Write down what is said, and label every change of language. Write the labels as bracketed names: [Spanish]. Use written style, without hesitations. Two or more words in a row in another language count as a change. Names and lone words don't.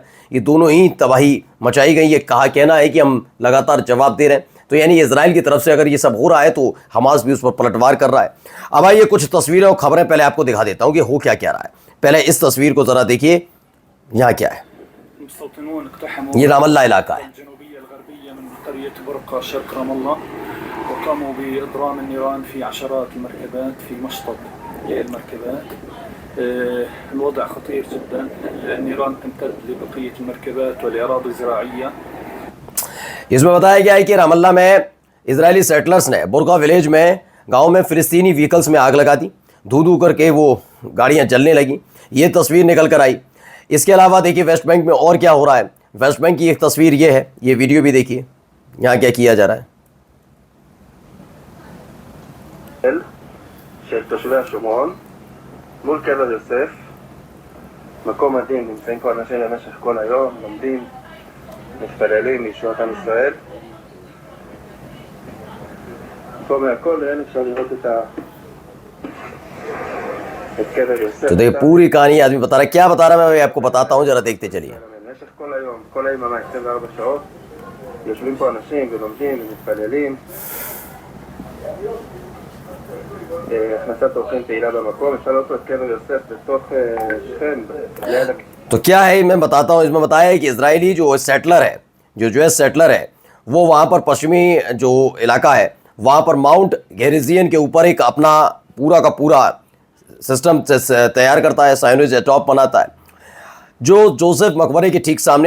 [Hindi] ये दोनों ही तबाही मचाई गई। ये कहना है कि हम लगातार जवाब दे रहे हैं। तो यानी इजराइल की तरफ से अगर ये सब हो रहा है तो हमास भी उस पर पलटवार कर रहा है। अब आइए कुछ तस्वीरें और खबरें पहले आपको दिखा देता हूँ कि हो क्या क्या रहा है। पहले इस तस्वीर को ज़रा देखिए, यहाँ क्या है। ये रामल्ला इलाका है। [Arabic] وقاموا بإضرام النيران في عشرات المركبات في مشطب المركبات. الوضع خطير جدا. النيران تمتد لبقية المركبات والأراضي الزراعية. [Hindi] इसमें बताया गया है कि रामल्ला में इजरायली सेटलर्स ने बुरका विलेज में गांव में फिलिस्तीनी व्हीकल्स में आग लगा दी, धू धू करके वो गाड़ियां जलने लगी। ये तस्वीर निकल कर आई। इसके अलावा देखिए वेस्ट बैंक में और क्या हो रहा है। वेस्ट बैंक की एक तस्वीर ये है, ये वीडियो भी देखिए यहाँ क्या किया जा रहा है। [Hebrew] של תושבי השומרון מול קבר יוסף, מקום מדהים, נמצאים פה אנשים במשך כל היום, לומדים, מתפללים לישועת עם ישראל. פה מהכל אין אפשר לראות את קבר יוסף. [Hindi] तो देखिए पूरी कहानी आदमी बता रहा है। क्या बता रहा है मैं आपको बताता हूँ, जरा देखते चलिए। [Hebrew] במשך כל היום, כל היממה 24 שעות, יושבים פה אנשים ולומדים ומתפללים. הכנסת אורחים פעילה במקום, אפשר לראות את קבר יוסף בתוך שכם. [Hindi] तो क्या है मैं बताता हूँ। इसमें बताया है कि इजरायली जो सेटलर है, जो यूएस सेटलर है, वो वहाँ पर पश्चिमी जो इलाका है वहाँ पर माउंट गेरिजियन के ऊपर एक अपना पूरा का पूरा सिस्टम तैयार करता है, साइनिज टॉप बनाता है, जो जोसेफ मकबरे के ठीक सामने।